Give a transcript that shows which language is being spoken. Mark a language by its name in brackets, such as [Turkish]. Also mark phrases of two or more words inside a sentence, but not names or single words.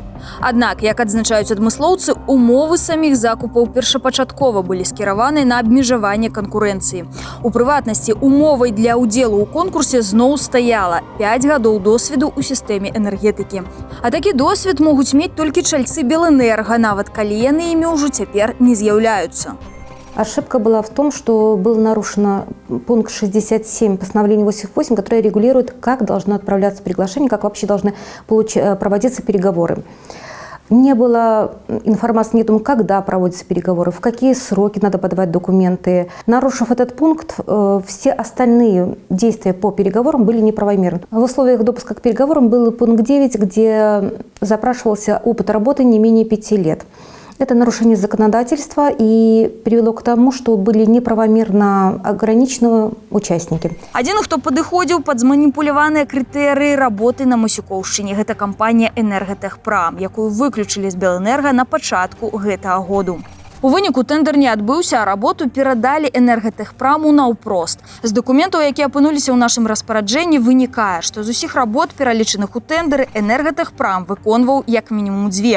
[Belarusian] Аднак, як адзначаюць адмыслоўцы, умовы саміх закупаў першапачаткова былі скіраваны на абмежаванне канкурэнцыі. У прыватнасці, умовай для ўдзелу ў конкурсе зноў стаяла 5 гадоў досведу ў сістэме энергетыкі. А такі досвед могуць мець толькі чальцы Белэнерга, нават калі яны імі ўжо цяпер не з'яўляюцца. [Russian] Ошибка была в том, что было нарушено пункт 67 постановления 88, которое регулирует, как должно отправляться приглашение, как вообще должны проводиться переговоры. Не было информации о том, когда проводятся переговоры, в какие сроки надо подавать документы. Нарушив этот пункт, все остальные действия по переговорам были неправомерны. В условиях допуска к переговорам был пункт 9, где запрашивался опыт работы не менее 5 лет. Это нарушение законодательства и привело к тому, что были неправомерно ограничены участники. [Belarusian] Адзін, хто падыходзіў пад зманіпуляваныя крытэрыі работы на Масюкоўшчыне, гэта кампанія «Энергатехпрам», якую выключылі з Белэнерга на пачатку гэтага году. У выніку тэндэр не адбыўся, а работу перадалі «Энергатехпраму» наўпрост. З дакументаў, якія апынуліся ў нашым распараджэнні, вынікае, што з усіх работ, пералічаных у тэндэры, «Энергатехпрам» выконваў як мінімум 2.